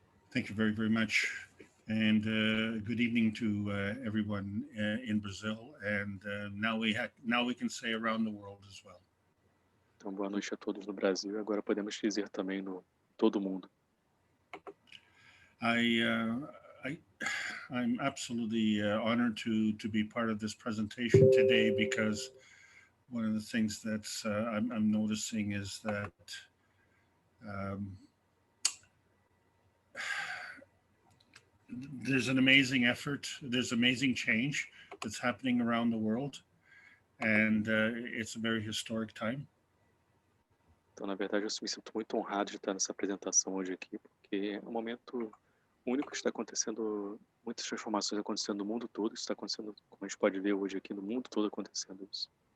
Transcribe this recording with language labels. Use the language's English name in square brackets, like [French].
[English] Thank you very, very much. And good evening to everyone in Brazil. And now we can say around the world as well. [Portuguese] Então, boa noite a todos no Brasil. E agora podemos dizer também no todo mundo. [English] I'm absolutely honored to be part of this presentation today, because one of the things that I'm noticing is that there's an amazing effort, there's amazing change that's happening around the world, and it's a very historic time. [Portuguese] Então, na verdade, eu me sinto muito honrado de estar nessa apresentação hoje aqui, porque é um momento único que está acontecendo, muitas transformações acontecendo no mundo todo, isso está acontecendo, como a gente pode ver hoje aqui no mundo todo acontecendo isso.